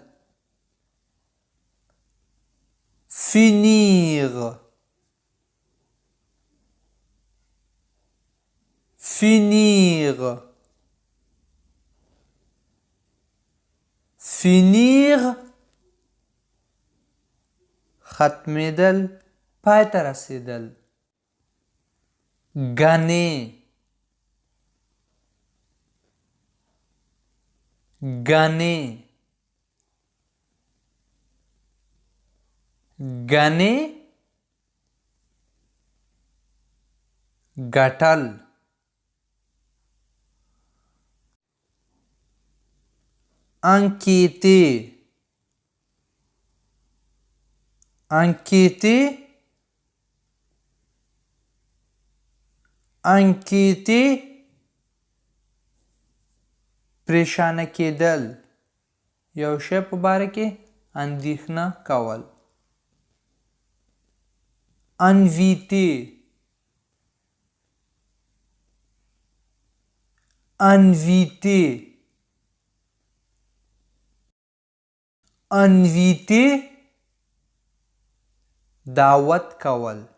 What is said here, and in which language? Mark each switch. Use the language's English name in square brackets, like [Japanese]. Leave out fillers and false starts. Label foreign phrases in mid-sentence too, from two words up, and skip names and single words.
[French] finir finir finir [Pashto] ختمېدل، پای ته رسېدل. [French] gagner gagner gagner ګټل. enquêter enquêter enquêter [Pashto] پریشانه کېدل، یو شی په باره کې اندېښنه کول. [French] inviter inviter inviter دعوت کول.